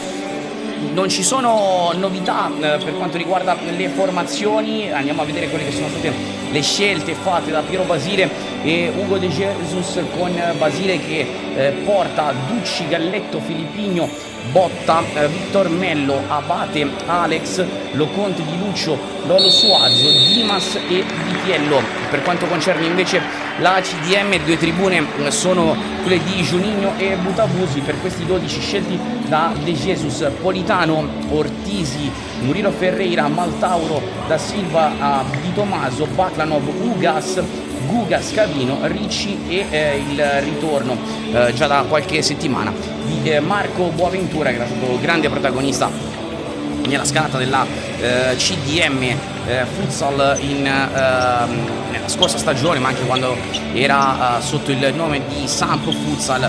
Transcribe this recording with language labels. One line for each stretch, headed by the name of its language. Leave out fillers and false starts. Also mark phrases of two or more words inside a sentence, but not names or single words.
Italian: Non ci sono novità per quanto riguarda le formazioni, andiamo a vedere quelle che sono state le scelte fatte da Piero Basile e Hugo De Jesus, con Basile che porta Ducci, Galletto, Filippigno, Botta, Victor Mello, Abate, Alex, Loconte di Lucio, Lolo Suazo, Dimas e Vitiello. Per quanto concerne invece la CDM, 2 tribune sono quelle di Giuninho e Butabusi. Per questi 12 scelti da De Jesus, Politano, Ortisi, Murilo Ferreira, Maltauro, Da Silva, Di Tomaso, Baklanov, Ugas, Guga, Scavino, Ricci e il ritorno già da qualche settimana di Marco Boaventura, che era stato grande protagonista nella scalata della CDM Futsal nella scorsa stagione, ma anche quando era sotto il nome di Samp Futsal.